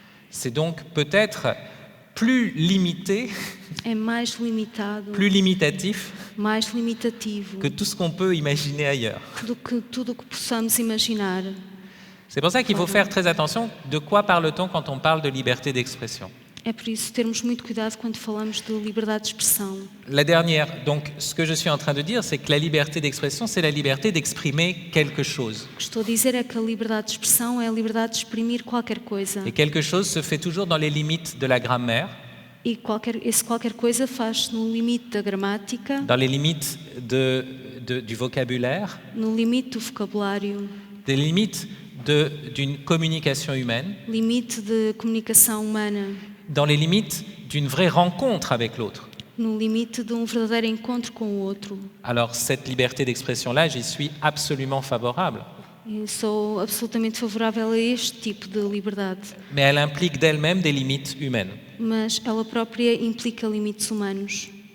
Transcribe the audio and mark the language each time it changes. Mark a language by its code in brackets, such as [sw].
[fr] C'est donc peut-être plus limité, [pt] É mais limitado, [fr] plus limitatif [pt] mais limitativo [fr] que tout ce qu'on peut imaginer ailleurs. [pt] do que tudo o que possamos imaginar. [fr] C'est pour ça qu'il faut faire très attention de quoi parle-t-on quand on parle de liberté d'expression. [pt] É por isso termos muito cuidado quando falamos de liberdade de expressão. [fr] La dernière, donc ce que je suis en train de dire, c'est que la liberté d'expression, c'est la liberté d'exprimer quelque chose. [pt] O que estou a dizer é que a liberdade de expressão é a liberdade de exprimir qualquer coisa. [fr] Et quelque chose se fait toujours dans les limites de la grammaire, [pt] E esse qualquer coisa faz-se no limite da gramática, [fr] dans les limites du vocabulaire, [pt] no limite do vocabulário, [fr] des limites d'une communication humaine, [pt] limite de comunicação humana, [fr] dans les limites d'une vraie rencontre avec l'autre. [pt] no limite de verdadeiro encontro com o outro. [fr] Alors cette liberté d'expression-là, j'y suis absolument favorable. [pt] E sou absolutamente favorável a este tipo de liberdade, [fr] Mais elle implique d'elle-même des limites humaines. [pt] mas ela própria implica limites humanos.